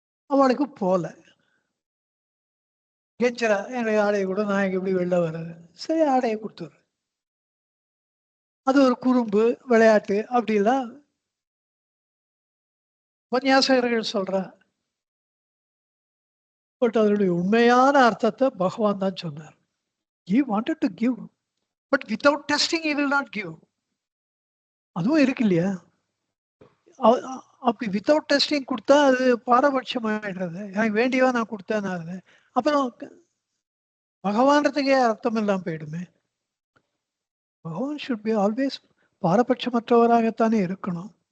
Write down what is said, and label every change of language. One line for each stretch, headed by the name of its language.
Tamil: அவளுக்கு போல கெஞ்சரா, என்னுடைய ஆடையை கூட நான் எப்படி வெளில வர்றது, சரி ஆடையை கொடுத்துரு. அது ஒரு குறும்பு விளையாட்டு அப்படிலாம் உபன்யாசகர்கள் சொல்ற. பட் அதனுடைய உண்மையான அர்த்தத்தை பகவான் தான் சொன்னார்.
English: He wanted to give, but without testing he will not give.
Tamil: அதுவும் இருக்கு இல்லையா? அப்படி
English: without testing
Tamil: கொடுத்தா அது பாரபட்சம் ஆயிடுறது. எனக்கு வேண்டியவா நான் கொடுத்தேன், அப்புறம் பகவான்றதுக்கே அர்த்தம் இல்லாம போயிடுமே. பகவான்
English: should be always
Tamil: பாரபட்சமற்றவராகத்தானே இருக்கணும்.